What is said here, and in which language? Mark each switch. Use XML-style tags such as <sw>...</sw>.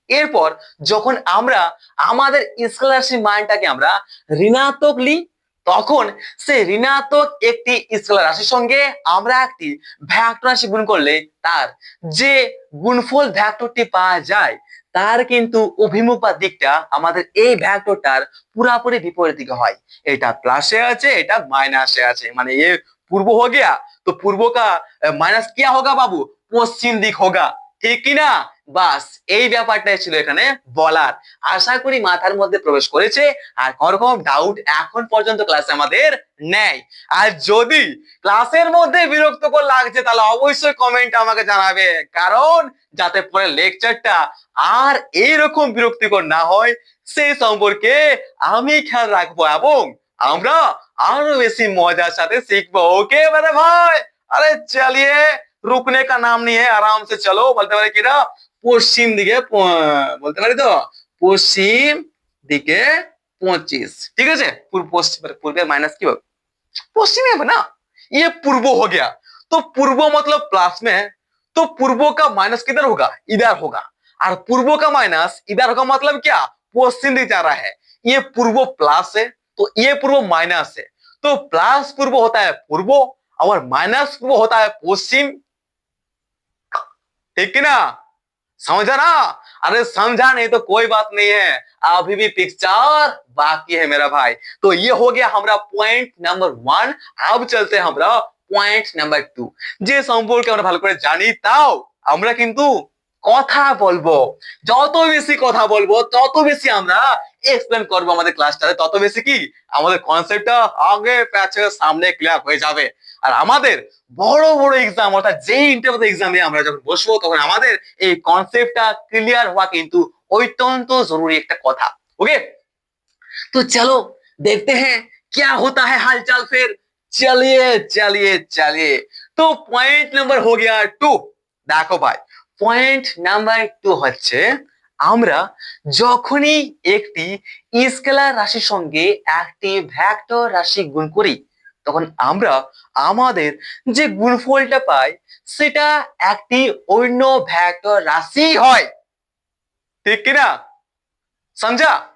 <bn>এরপর যখন আমরা আমাদের স্কেলার রাশির মানটাকে আমরা ঋণাত্মক নিই, তখন সেই ঋণাত্মক একটি স্কেলার রাশির সঙ্গে আমরা একটি ভেক্টর রাশি গুণ করলে তার যে গুণফল ভেক্টরটি পাওয়া যায়, তার কিন্তু অভিমুখ বা দিকটা আমাদের এই ভেক্টরটার পুরাপুরি বিপরীত দিকে হয়। এটা প্লাসে আছে, এটা মাइनसে আছে, মানে</bn> <hi>ये पूर्व हो गया तो पूर्व का माइनस क्या होगा बाबू,</hi> <bn>পশ্চিম দিক</bn> <hi>होगा,</hi> <bn>ঠিক কি না? বাস এই ব্যাপারটাই ছিল এখানে বলার। আশা করি মাথার মধ্যে প্রবেশ করেছে, আর কোন রকম ডাউট এখন পর্যন্ত ক্লাসে আমাদের নেই। আর যদি ক্লাসের মধ্যে বিরক্তকর লাগছে তাহলে অবশ্যই কমেন্ট আমাকে জানাবে, কারণ যাতে পরে লেকচারটা আর এইরকম বিরক্তিকর না হয় সেই সম্পর্কে আমি খেয়াল রাখবো, এবং আমরা আরো বেশি মজার সাথে শিখবো।</bn> <hi>ওকে मेरे भाई, अरे चलिए रुकने का नाम नहीं है, आराम से चलो।</hi> <bn>বলতে পারি কিনা, পশ্চিম দিকে বলতে পারি তো, পশ্চিম দিকে 25, ঠিক আছে। পূর্বের মাইনাস কি হবে,</bn> <hi>पश्चिमी है ना, ये पूर्व हो गया। तो पूर्व मतलब प्लस में है, तो पूर्व का माइनस किधर होगा, इधर होगा। और पूर्व का माइनस इधर होगा, मतलब क्या, पश्चिम दिख जा रहा है। ये पूर्व प्लस है तो ये पूर्व माइनस है, तो प्लस पूर्व होता है पूर्व और माइनस पूर्व होता है पश्चिम, ठीक है ना, समझा ना? अरे समझा नहीं तो कोई बात नहीं है, अभी भी पिक्चर बाकी है मेरा भाई। तो ये हो गया हमारा पॉइंट नंबर 1। अब चलते हैं हमारा</hi> <bn>পয়েন্ট নাম্বার 2। যে সম্পর্কে আমরা ভালো করে জানি, তাও আমরা কিন্তু কথা বলবো। যত বেশি কথা বলবো তত বেশি আমরা এক্সপ্লেন করবো আমাদের ক্লাসটাতে, তত বেশি কি আমাদের কনসেপ্টটা আগে পেছে সামনে ক্লিয়ার হয়ে যাবে। আর আমাদের বড় বড় এক্সাম, অর্থাৎ যে ইন্টারভিউ এক্সামে আমরা যখন বসবো, তখন আমাদের এই কনসেপ্টটা ক্লিয়ার হওয়া কিন্তু অত্যন্ত জরুরি একটা কথা।</bn> <hi>ওকে, तो चलो देखते हैं क्या होता है हालचाल फिर। चलिए चलिए चलिए, तो पॉइंट नंबर हो गया 2। देखो भाई,</hi> <bn>পয়েন্ট নাম্বার 2 হচ্ছে আমরা যখনই একটি স্কেলার রাশির সঙ্গে একটি ভেক্টর রাশি গুণ করি, তখন আমরা আমাদের যে গুণফলটা পাই সেটা একটি অন্য ভেক্টর রাশি হয়, ঠিক কি না,</bn> <hi>समझा?</hi>